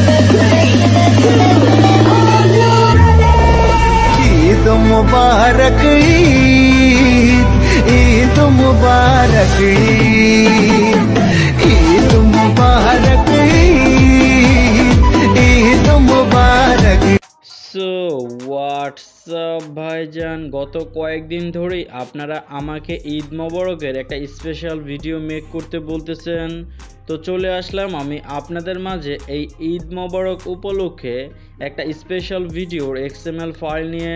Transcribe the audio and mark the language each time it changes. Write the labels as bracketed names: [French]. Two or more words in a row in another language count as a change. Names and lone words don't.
[Hindi] ईद मुबारक ईद मुबारक ईद मुबारक ईद मुबारक। [English] so WhatsApp [Bangla] ভাইজান, গত কয়েকদিন ধরেই আপনারা আমাকে ঈদ মোবারকের একটা [English] special video make [Bangla] করতে বলতেছেন। তো চলে আসলাম আমি আপনাদের মাঝে এই ঈদ মোবারক উপলক্ষে একটা স্পেশাল ভিডিওর [English] XML file [Bangla] নিয়ে।